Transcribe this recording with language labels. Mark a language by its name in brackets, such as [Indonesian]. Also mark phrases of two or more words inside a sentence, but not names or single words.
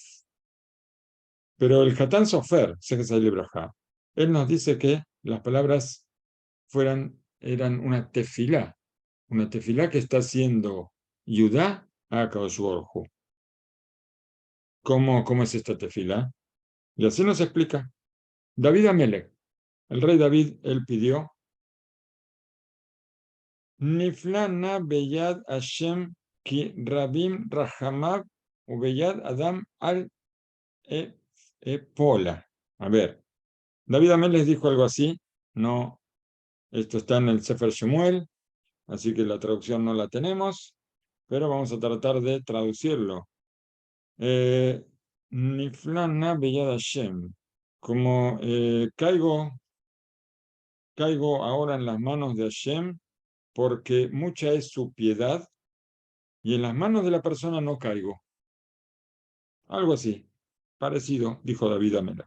[Spanish] Pero el Hatán Sofer, él nos dice que las palabras eran una tefilá que está haciendo Yudá a [Hebrew] קדוש ברוך הוא. [Spanish] ¿Cómo es esta tefilá? Y así nos explica. David Amelech, el rey David, él pidió [Hebrew] נפלה נא ביד השם כי רבים רחמיו וביד אדם אל אפלה. [Spanish] A ver, David Amelech dijo algo así. No, esto está en el Sefer Shemuel, así que la traducción no la tenemos, pero vamos a tratar de traducirlo. [Hebrew] נפלה נא ביד השם. [Spanish] Como caigo ahora en las manos de Hashem, porque mucha es su piedad, y en las manos de la persona no caigo. Algo así, parecido, dijo David Amela.